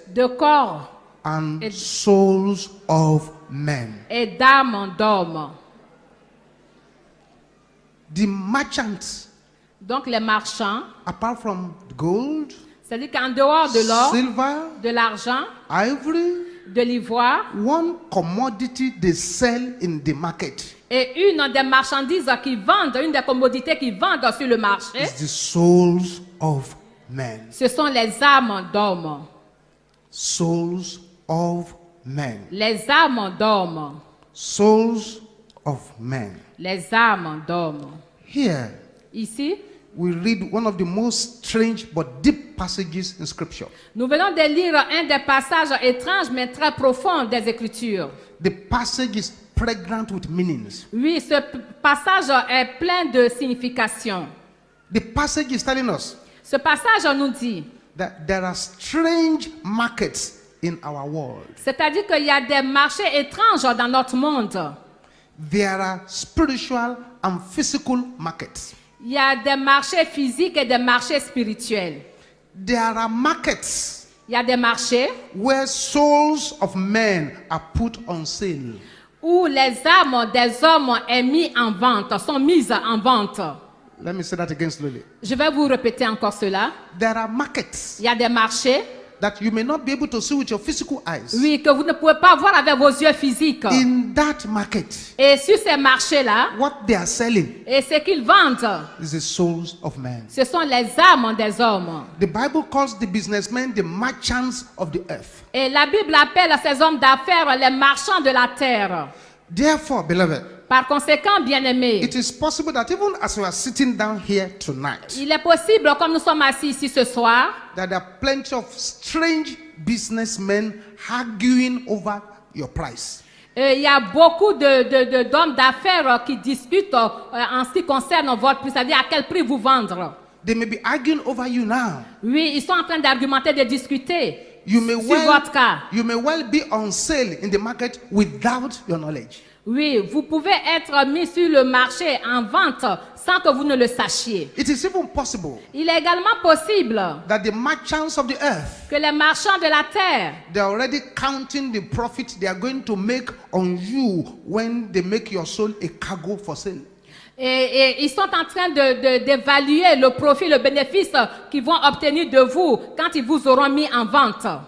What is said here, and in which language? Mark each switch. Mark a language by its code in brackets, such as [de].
[fr] de corps [en] and [fr] Et- [en] souls of men. [fr] et d'âmes d'hommes. [en] The merchants, [fr] Donc les marchands, [en] apart from gold, [fr] c'est-à-dire qu'en dehors de l'or, [en] silver, [fr] de l'argent, [en] ivory, [fr] de l'ivoire, [en] one commodity they sell in the market [fr] et une des marchandises qu'ils vendent, une des commodités qu'ils vendent sur le marché, [en] is the souls of men. [fr] ce sont les âmes d'hommes. [en] Souls of men. [fr] Les âmes d'hommes. [en] Souls of men. [fr] Les âmes d'hommes. [en] Here, [fr] Ici, [en] we read one of the most strange but deep passages in Scripture. [fr] nous venons de lire un des passages étranges mais très profonds des Écritures. [en] The passage is pregnant with meanings. [fr] Oui, ce passage est plein de signification. [en] The passage is telling us [fr] Ce passage nous dit, [en] that there are strange markets in our world. [fr] c'est-à-dire qu'il y a des marchés étranges dans notre monde. [en] There are spiritual and physical markets. [fr] Il y a des marchés physiques et des marchés spirituels. [en] There are markets [fr] Il y a des marchés [en] where souls of men are put on sale. [fr] où les âmes des hommes sont mises en vente. [en] Let me say that again slowly. [fr] Je vais vous répéter encore cela. [en] There are markets [fr] Il y a des marchés, [en] that you may not be able to see with your physical eyes. [fr] oui, que vous ne pouvez pas voir avec vos yeux physiques. [en] In that market, [fr] Et sur ces marchés-là, [en] what they are selling [fr] et ce qu'ils vendent, [en] is the souls of men. [fr] ce sont les âmes des hommes. [en] The Bible calls the businessmen the merchants of the earth. [fr] Et la Bible appelle ces hommes d'affaires les marchands de la terre. [en] Therefore, beloved, [fr] Par conséquent, bien-aimés, [en] it is possible that even as we are sitting down here tonight, [fr] il est possible, comme nous sommes assis ici ce soir, [en] that there are plenty of strange businessmen arguing over your price. [fr] il y a beaucoup d'hommes d'affaires qui discutent en ce qui concerne votre prix, c'est-à-dire à quel prix vous vendre. [en] They may be arguing over you now. [fr] Oui, ils sont en train d'argumenter, de discuter [en] You may [fr] sur votre cas. [en] well be on sale in the market without your knowledge. [fr] Oui, vous pouvez être mis sur le marché en vente sans que vous ne le sachiez. [en] It is even possible [fr] Il est également possible [en] that the merchants of the earth, [fr] que les marchands de la terre, [en] they are already counting the profit they are going to make on you when they make your soul a cargo for sale. [fr] et ils sont en train d'évaluer le profit, le bénéfice qu'ils vont obtenir de vous quand ils vous auront mis en vente.